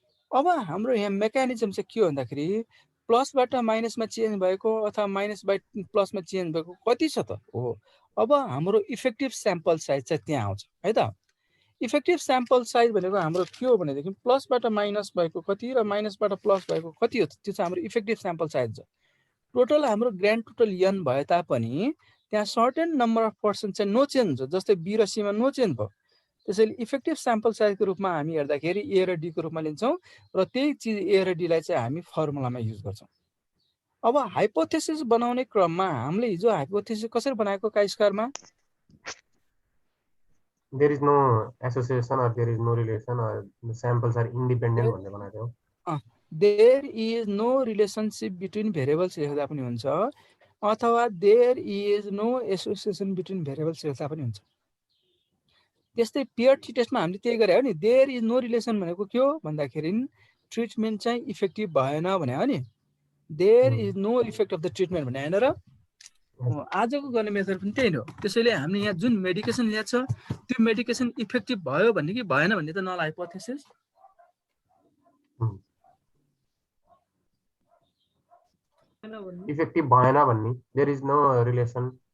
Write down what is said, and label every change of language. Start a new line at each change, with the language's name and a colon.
Nepali: अब हाम्रो यहाँ मेकानिजम चाहिँ के हो भन्दाखेरि प्लसबाट माइनसमा चेन्ज भएको अथवा माइनसबाट प्लसमा चेन्ज भएको कति छ त हो। अब हाम्रो इफेक्टिभ स्याम्पल साइज चाहिँ त्यहाँ आउँछ है त। इफेक्टिभ स्याम्पल साइज भनेको हाम्रो के हो भनेदेखि प्लसबाट माइनस भएको कति र माइनसबाट प्लस भएको कति हो त्यो चाहिँ हाम्रो इफेक्टिभ स्याम्पल साइज हो। टोटल हाम्रो ग्रान्ड टोटल n भए तापनि त्यहाँ
English: certain number of percent
Nepali: चाहिँ नो चेन्ज हो। जस्तै बी र सीमा नो चेन्ज भयो। त्यसैले इफेक्टिभ स्याम्पल साइजको रूपमा हामी हेर्दाखेरि ए र डी को रूपमा लिन्छौं र त्यही चीज ए र डी लाई चाहिँ हामी फर्मुलामा युज गर्छौं। अब हाइपोथेसिस बनाउने क्रममा हामीले हिजो हाइपोथेसिस कसरी बनाएको काई स्क्वायरमा
English: there is no association or there is no relation or the samples are independent
Nepali: भन्ने बनाएको हो।
English: there is no relationship between variables
Nepali: लेख्दा पनि हुन्छ अथवा
English: there is no association between variables
Nepali: लेख्दा पनि हुन्छ। त्यस्तै पेयर टी टेस्टमा हामीले त्यही गरे हो नि।
English: there is no relation
Nepali: भनेको के हो भन्दाखेरि ट्रिटमेन्ट चाहिँ इफेक्टिभ भएन भने हो नि।
English: there is no effect of the treatment
Nepali: भने हैन र। आजको गर्ने मेथड पनि त्यही हो। त्यसैले हामीले यहाँ जुन मेडिकेसन ल्याएको छ त्यो मेडिकेसन इफेक्टिभ भयो भन्ने कि भएन भन्ने त नल हाइपोथेसिस। इफेक्टिभ भएन भन्ने
English: there is no relation